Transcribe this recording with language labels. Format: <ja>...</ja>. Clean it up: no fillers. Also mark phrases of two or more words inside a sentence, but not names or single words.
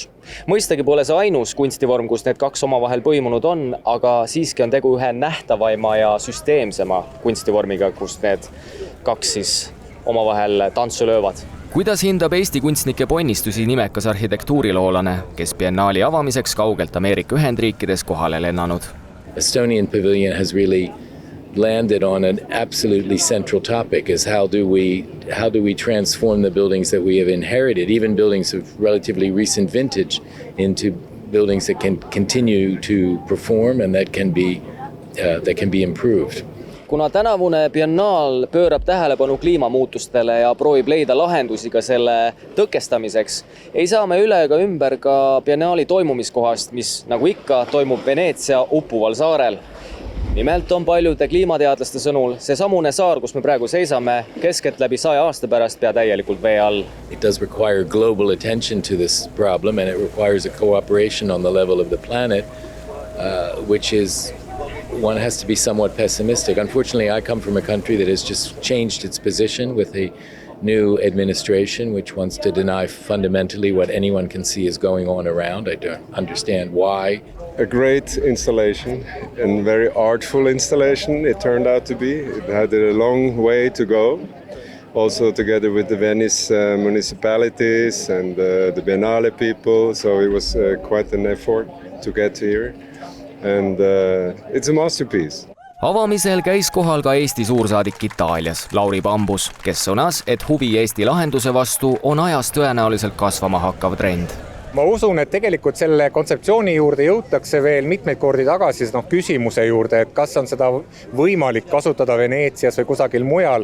<et>Mõistagi pole see ainus kunstivorm, kus need kaks omavahel põimunud on, aga siiski on tegu ühe nähtavaima ja süsteemsema kunstivormiga, kus need kaks siis omavahel tantsu löövad. Kuidas hindab Eesti kunstnike ponnistusi nimekas arhitektuuriloolane, kes biennaali avamiseks kaugelt Ameerika Ühendriikides kohale lennanud?</et> <en>Estonian Pavilion has really landed on an absolutely central topic is how do we transform the buildings that we have inherited, even buildings of relatively recent vintage, into buildings that can continue to perform and that can be improved.</en> <et>Kuna tänavune biennaal pöörab tähelepanu kliimamuutustele ja proovib leida lahendusi ka selle tõkestamiseks, ei saa me üle ega ümber ka biennaali toimumiskohast, mis nagu ikka toimub Veneetsia uppuval saarel. Nimelt on paljude kliimateadlaste sõnul see samune saar, kus me praegu seisame, keskelt läbi 100 aasta pärast pea täielikult vee all.</et> <en>It does require global attention to this problem and it requires a cooperation on the level of the planet, which is one has to be somewhat pessimistic. Unfortunately, I come from a country that has just changed its position with a new administration which wants to deny fundamentally what anyone can see is going on around. I don't understand why. A great installation and very artful installation it turned out to be. It had a long way to go. Also together with the Venice municipalities and the Biennale people. So it was quite an effort to get here. And it's a masterpiece.</en> <et>Avamisel käis kohal ka Eesti suursaadik Itaalias, Lauri Bambus, kes sõnas, et huvi Eesti lahenduse vastu on ajas tõenäoliselt kasvama hakkav trend. Ma usun, et tegelikult selle kontseptsiooni juurde jõutakse veel mitmeid kordi tagasi küsimuse juurde, et kas on seda võimalik kasutada Veneetsias või kusagil mujal.</et>